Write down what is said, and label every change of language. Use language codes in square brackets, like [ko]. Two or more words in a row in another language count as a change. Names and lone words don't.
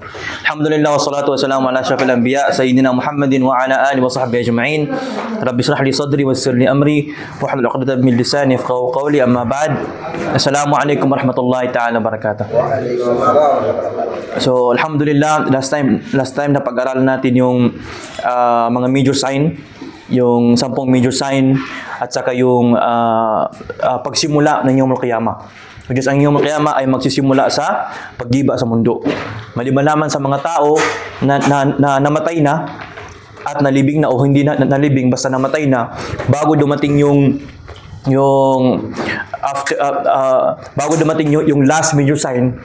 [ar] الحمد لله والصلاة والسلام على أشرف الأنبياء سيدنا محمد وعلى آله وصحبه أجمعين. رب اشرح لي صدري ويسر لي أمري واحلل عقدة من لساني يفقهوا قولي أما بعد. السلام عليكم ورحمة الله تعالى وبركاته. [tl] So, alhamdulillah, [en] last time [tl] na pag-aralan natin yung mga [en] major sign, [tl] yung 10 [en] major sign [tl] at saka yung pagsimula ng [ar] يوم القيامة. [tl] Because ang [ar] يوم القيامة [tl] ay magsisimula sa paggiba sa mundo. Maliban lamang sa mga tao na namatay na at nalibing na o hindi na nalibing, basta namatay na bago dumating yung bago dumating yung [en] last major sign.